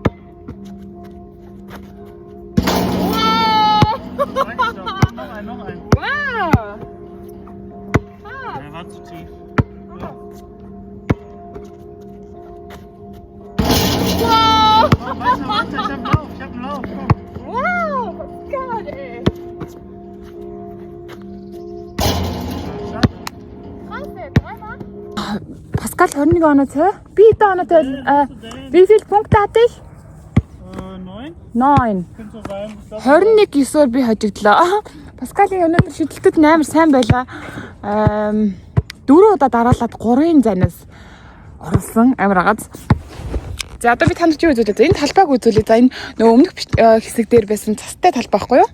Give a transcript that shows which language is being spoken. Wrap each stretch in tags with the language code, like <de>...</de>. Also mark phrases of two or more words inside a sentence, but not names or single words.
<de>Sag ich doch, noch ein. Wow! Der war zu tief. Ja. Oh, weiter, ich hab einen Lauf, komm. Wow! Geil, ey!</de> <mn>Паскал 21 оноотой. Би хэдэн оноотой?</mn> <de>Wie viele Punkte hatte ich? 9. 9. Könnte so sein. Ich glaub,</de> <mn>21 9-оор би хожигдлоо. Паскалын өнөөдөр шидэлтүүд амар сайн байлаа. 4 удаа дараалаад 3-ын занаас оруулсан амар агааз. За одоо би танд чи үзүүлээ. За энэ талбайг үзүүлээ. За энэ нөгөө өмнөх хэсэг дээр байсан цастай талбай байхгүй юу?</mn>